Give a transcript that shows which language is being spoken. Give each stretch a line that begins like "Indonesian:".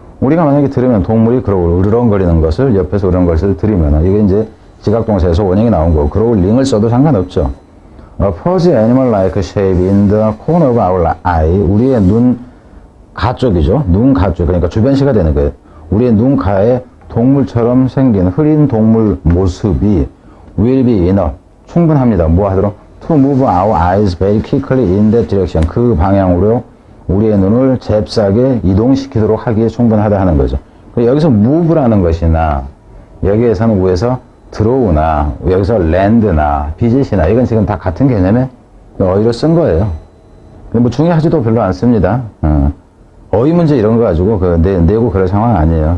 Korean: 우리가 만약에 들으면 동물이 으르렁거리는 것을 옆에서 그런 것을 들으면 이게 이제 지각동사에서 원형이 나온 거고 growling을 써도 상관없죠.
English: Pose animal like shape in the corner of our eye.
Korean: 우리의 눈 가쪽이죠. 눈 가쪽. 그러니까 주변시가 되는 거예요. 우리의 눈 가에 동물처럼 생긴 흐린 동물 모습이
English: will be enough.
Korean: 충분합니다. 뭐 하도록?
English: To move our eyes very quickly in that direction.
Korean: 그 방향으로 우리의 눈을 잽싸게 이동시키도록 하기에 충분하다 하는 거죠. 여기서 move라는 것이나 여기에서는 위에서 draw나 여기서 land나 visit이나 이건 지금 다 같은 개념의 어휘로 쓴 거예요. 뭐 중요하지도 별로 않습니다. 어휘 문제 이런 거 가지고 내고 그럴 상황 아니에요.